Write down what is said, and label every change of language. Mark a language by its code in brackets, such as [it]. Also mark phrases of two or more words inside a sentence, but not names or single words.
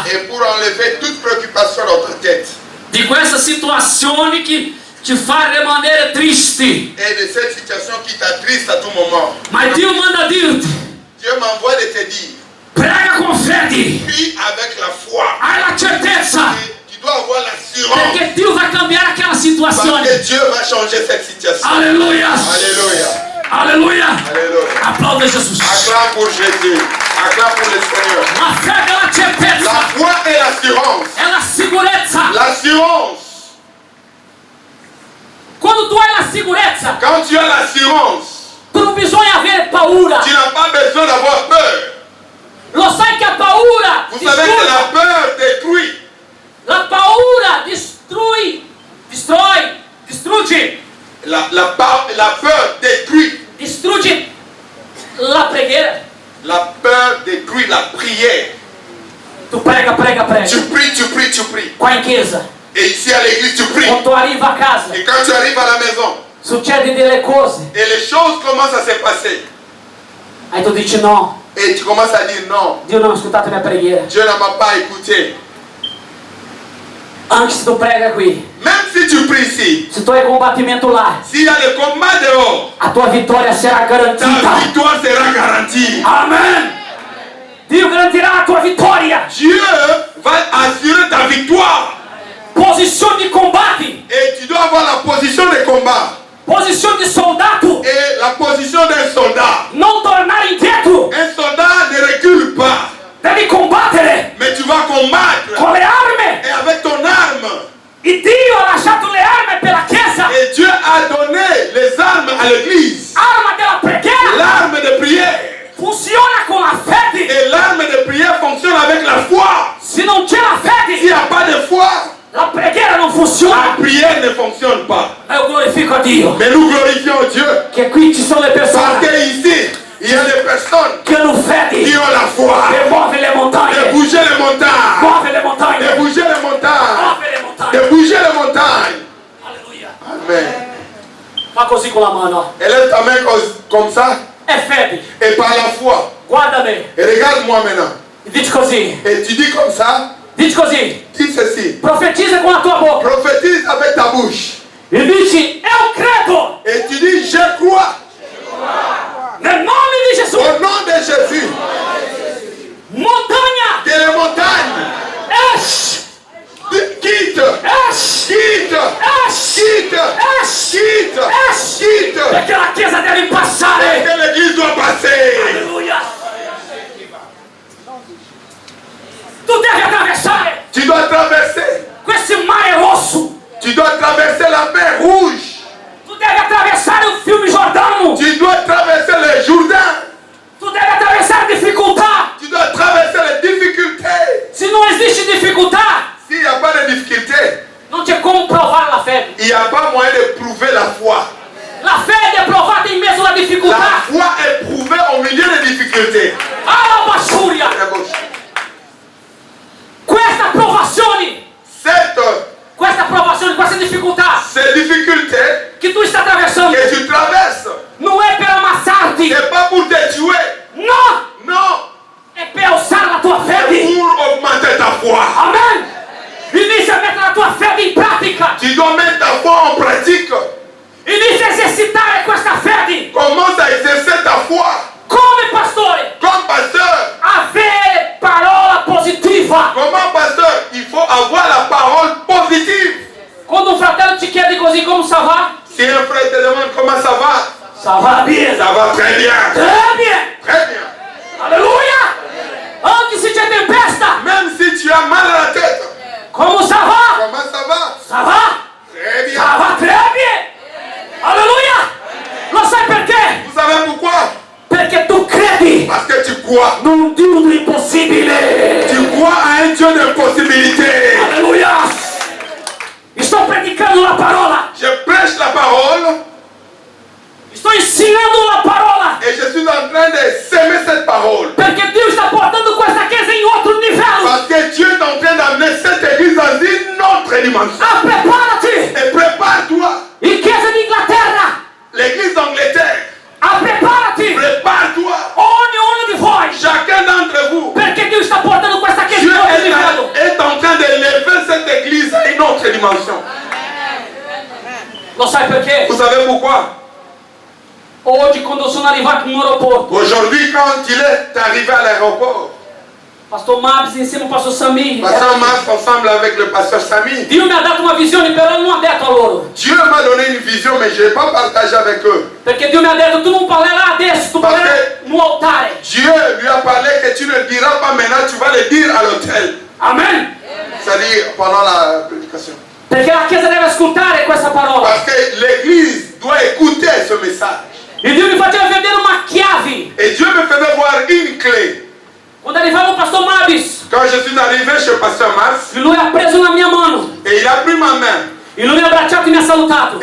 [fr] Et pour enlever toute préoccupation dans ta tête. [it] Di questa situazione che ti fa rimanere triste. [fr] Et de cette situation qui t'attriste à tout moment. [it] Ma Dio manda dirti. [fr] Dieu m'envoie de te dire. [it] Prega con fede. [fr] Prie avec la foi. [it] Hai la certezza. [fr] Et tu dois avoir l'assurance. [it] Perché Dio va cambiare aquela [fr] Parce [it] situazione. [fr] que Dieu va changer cette situation. [it] Alleluia. [fr] Alléluia. [it] Alleluia. [fr] Alléluia. [it] Applauda Jesus. [fr] Acclame pour Jésus. Acclame pour le Seigneur. [it] La fede è la [fr] La [it] certezza. [fr] foi est l'assurance. [it] È la sicurezza. [fr] L'assurance. [it] Quando tu hai la sicurezza, [fr] Quand tu as l'assurance, [it] tu non bisogna avere paura. [fr] tu n'as pas besoin d'avoir peur. [it] Lo sai che a paura [fr] Vous savez que la peur détruit. [it] La paura distrugge [fr] La peur détruit. [it] distrugge la preghiera. [fr] La peur détruit la prière. [it] Tu prega. [fr] Tu pries, tu pries, tu pries. [it] Qua in chiesa, [fr] Et ici à l'église, tu pries. [it] quando tu arriva a casa, [fr] Et quand tu arrives à la maison, [it] succede delle cose. [fr] et les choses commencent à se passer, [it] Aí tu dici no, [fr] et tu commences à dire non, [it] Dio non ha ascoltato la mia preghiera. [fr] Dieu ne m'a pas écouté. [it] Anche se tu prega qui, [fr] Même si tu pries ici, [it] se tu hai combattimento là, [fr] s'il y a le combat dehors, [it] a tua vittoria sarà [fr] ta [it] garantita. [fr] victoire sera garantie. Amen. [it] Dio garantirà la tua vittoria. [fr] Dieu va assurer ta victoire. [it] Posizione di combatti, [fr] Et tu dois avoir la position de combat [it] posizione di soldato. [fr] et la position d'un soldat. [it] Non tornare indietro, [fr] Un soldat ne recule pas, [it] devi combattere [fr] mais tu vas combattre. [it] con le armi. [fr] Et avec ton arme. [it] E Dio ha lasciato le armi per la Chiesa. [fr] Et Dieu a donné les armes à l'église. [it] Arma della preghiera [fr] L'arme de prière. [it] funziona con la fede. [fr] Et l'arme de prière fonctionne avec la foi. [it] Se non c'è la [fr] S'il [it] fede, [fr] n'y a pas de foi, [it] la preghiera non [fr] la [it] funziona. [fr] prière ne fonctionne pas. [it] Ma io glorifico a Dio [fr] Mais nous glorifions Dieu. [it] che qui ci sono le [fr] Parce [it] persone [fr] que ici, Il y a des personnes [it] che hanno fede [fr] qui ont la foi [it] e muove le [fr] de [it] montagne, [fr] bouger les montagnes, [it] muove le [fr] de [it] montagne, [fr] bouger les montagnes, [it] muove le montagne. [fr] de bouger les montagnes. [it] Alleluia. [fr] Amen. [it] Fa così con la mano. [fr] Élève ta main comme ça [it] È fede. [fr] et par la foi. [it] Guarda me. [fr] Et regarde-moi maintenant. [it] Dici così. [fr] Et tu dis comme ça, [it] Dici così. [fr] dis ceci. [it] Profetizza con la tua bocca. [fr] Prophétise avec ta bouche. [it] E dici, io credo. [fr] Et tu dis, je crois. [it] Nel nome di Gesù. [fr] Au nom de Jésus. [it] Montagna. [fr] Que les montagnes [it] Esci. [fr] quitte, [it] Esci. [fr] quitte, [it] Esci. [fr] quitte, [it] Esci. [fr] quitte, [it] Esci. [fr] quitte. [it] Perché la Chiesa deve passare. [fr] Que l'église doit passer. [it] Alleluia. Tu devi attraversare [fr] Tu dois traverser. [it] questo mare rosso. [fr] Tu dois traverser la mer rouge. [it] Tu devi attraversare il fiume Giordano. [fr] Tu dois traverser le Jourdain. [it] Tu devi attraversare difficoltà. [fr] Tu dois traverser les difficultés. [it] Se non esiste difficoltà, [fr] S'il n'y a pas de difficulté, [it] non c'è come provare la fede. [fr] il n'y a pas moyen de prouver la foi. [it] La fede è provata in mezzo alla [fr] La [it] difficoltà. [fr] foi est prouvée au milieu des difficultés. Alla basciuria. [it] Questa approvazione, questa difficoltà [fr] Ces difficultés [it] che tu stai attraversando [fr] que tu traverses, [it] non è per ammazzarti, [fr] c'est pas pour te tuer. [it] no, [fr] Non, [it] è per usare la tua [fr] c'est [it] fede. [fr] pour augmenter ta foi. Amen. [it] Inizia a mettere la tua fede in pratica. [fr] Tu dois mettre ta foi en pratique. [it] Inizia a esercitare questa fede. [fr] Commence à exercer ta foi. [it] Come pastore, [fr] Comme pasteur, [it] avere parola positiva. [fr] comment pasteur, il faut avoir la parole positive. [it] Quando un fratello ci chiede così come [fr] ça va? Si un frère te demande comment ça va, Ça va bien. ça va très bien. Très bien. Très bien. [it] Alleluia. Anche se c'è tempesta, [fr] Même si tu as mal à la tête, come ça va? comment ça va? Ça va? Très bien. Ça va très bien. [it] Alleluia. Lo sai perché? [fr] Vous savez pourquoi? [it] Perché tu credi [fr] Parce que tu crois. [it] in un Dio di impossibile. [fr] Tu crois à un Dieu de possibilités. [it] Alleluia. Sto predicando la parola. [fr] Je prêche la parole [it] Sto insegnando la parola. [fr] et je suis en train de s'aimer cette parole. [it] Perché Dio sta portando questa chiesa in altro livello. [fr] Parce que Dieu est en train d'amener cette église dans une autre dimension. [it] Ah, preparati. [fr] Et prépare-toi. [it] In chiesa d'Inghilterra. [fr] L'église d'Angleterre, [it] Ah, preparati. [fr] prépare-toi. [it] Ognuno di voi. [fr] Chacun d'entre vous. [it] Perché Dio sta portando questa chiesa [fr] Dieu [it] in altro livello. [fr] est en train d'élever cette église à une autre dimension. [it] Lo sai perché? [fr] Vous savez pourquoi? [it] Oggi quando sono arrivato in aeroporto, [fr] Aujourd'hui, quand il est arrivé à l'aéroport, [it] Pastor Mabs insieme al Pastor Samir, [fr] Pasteur Marc ensemble avec le pasteur Samy, [it] Dio mi ha dato una visione, però non ha detto a loro. [fr] Dieu m'a donné une vision, mais je n'ai pas partagé avec eux. [it] Perché Dio mi ha detto, tu non parlerai adesso, tu parlerai no altare. [fr] Dieu lui a parlé que tu ne le diras pas maintenant, tu vas le dire à l'autel. Amen. C'est-à-dire pendant la prédication. [it] Perché la Chiesa deve ascoltare questa parola. [fr] Parce que l'église doit écouter ce message. [it] E Dio mi faceva vedere una chiave. [fr] Et Dieu me faisait voir une clé. [it] Quando arrivava il Pastor Mabis, [fr] Quand je suis arrivé chez pasteur Marx, [it] lui ha preso la mia mano. [fr] et il a pris ma main, [it] E lui mi ha abbracciato e mi ha salutato.